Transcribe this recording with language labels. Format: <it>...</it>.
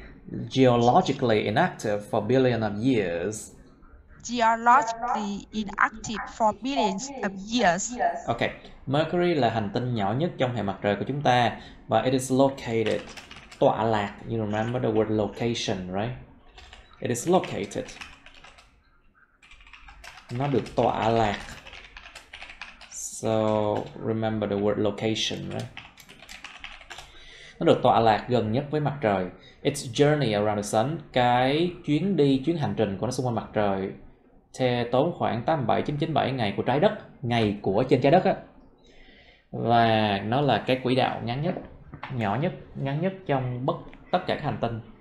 <en>Geologically inactive for billions of years. Geologically inactive for billions of years.</en> <vi>Okay, Mercury là hành tinh nhỏ nhất trong hệ mặt trời của chúng ta và</vi> <en>it is located,</en> <vi>tọa lạc.</vi> <en>You remember the word location, right? It is located.</en> <vi>Nó được tọa lạc.</vi> <en>So remember the word location, right?</en> <vi>Nó được tọa lạc gần nhất với mặt trời.</vi> <en>Its journey around the sun,</en> <vi>cái chuyến hành trình của nó xung quanh mặt trời tốn khoảng 87,997 ngày của trái đất, ngày của trên trái đất á. Và nó là cái quỹ đạo ngắn nhất, ngắn nhất trong tất cả các hành tinh.</vi>